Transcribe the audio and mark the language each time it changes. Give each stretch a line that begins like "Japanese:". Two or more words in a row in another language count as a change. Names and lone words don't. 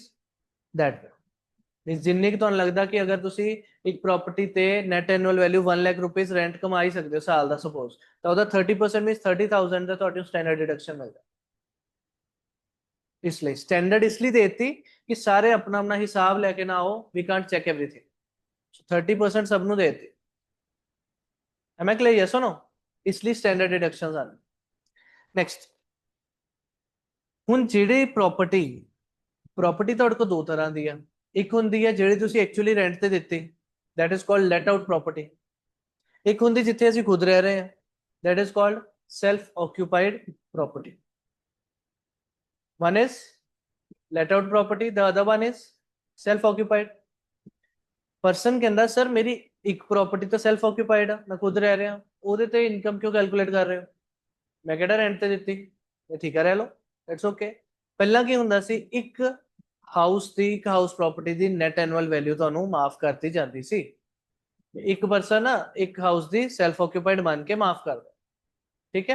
Punjabi: ਦੈਟ ਜਿੰਨੀ ਕਿ ਤੁਹਾਨੂੰ ਲੱਗਦਾ ਕਿ ਅਗਰ ਤੁਸੀਂ ਇੱਕ ਪ੍ਰਾਪਰਟੀ ਤੇ
English: net annual value
Punjabi: 1 ਲੱਖ ਰੁਪਏ ਰੈਂਟ ਕਮਾਈ ਸਕਦੇ ਹੋ ਸਾਲ ਦਾ ਸਪੋਜ਼, ਤਾਂ ਉਹਦਾ 30% ਮੀਨਸ 30,000 ਦਾ ਤੁਹਾਨੂੰ
English: standard deduction
Punjabi: ਮਿਲਦਾ। ਇਸ ਲਈ ਸਟੈਂਡਰਡ ਇਸ ਲਈ ਦੇਤੀ ਕਿ ਸਾਰੇ ਆਪਣਾ ਆਪਣਾ ਹਿਸਾਬ ਲੈ ਕੇ ਨਾ ਆਓ,
English: we can't check everything,
Punjabi: 30% ਸਭ ਨੂੰ ਦੇਤੀ।
English: Am I clear? Yes or no?
Punjabi: ਇਸ ਲਈ
English: standard deductions
Punjabi: ਆਣ। ਨੈਕਸਟ, ਹੁਣ ਜਿਹੜੀ ਪ੍ਰੋਪਰਟੀ ਤੁਹਾਡੇ ਕੋਲ ਦੋ ਤਰ੍ਹਾਂ ਦੀ ਆ, ਇੱਕ ਹੁੰਦੀ ਹੈ ਜਿਹੜੀ ਤੁਸੀਂ ਐਕਚੁਅਲੀ ਰੈਂਟ ਤੇ ਦਿੱਤੀ,
English: that is called let out property,
Punjabi: ਇੱਕ ਹੁੰਦੀ ਜਿੱਥੇ ਅਸੀਂ ਖੁਦ ਰਹਿ ਰਹੇ ਹਾਂ,
English: that is called self occupied property. One is let out property, the other one is self occupied.
Hindi: पर्सन कहता सर मेरी एक प्रॉपर्टी तो
English: self occupied
Hindi: है, मैं खुद रह रहा,
Punjabi: ਉਹਦੇ ਤੇ ਇਨਕਮ ਕਿਉਂ ਕੈਲਕੂਲੇਟ ਕਰ ਰਹੇ ਹੋ? ਮੈਂ ਕਿਹੜਾ ਰੈਂਟ ਤੇ ਦਿੱਤੀ, ਇਹ ਠੀਕ ਹੈ ਰਹਿ ਲਓ,
English: it's okay.
Punjabi: ਪਹਿਲਾਂ ਕੀ ਹੁੰਦਾ ਸੀ, ਇੱਕ ਹਾਊਸ ਦੀ, ਇੱਕ
English: house property
Punjabi: ਦੀ
English: net annual value
Punjabi: ਤੁਹਾਨੂੰ ਮਾਫ ਕਰਤੀ ਜਾਂਦੀ ਸੀ। ਇੱਕ ਪਰਸਨ ਨਾ ਇੱਕ ਹਾਊਸ ਦੀ
English: self occupied
Punjabi: ਮੰਨ ਕੇ ਮਾਫ ਕਰਦਾ, ਠੀਕ ਹੈ।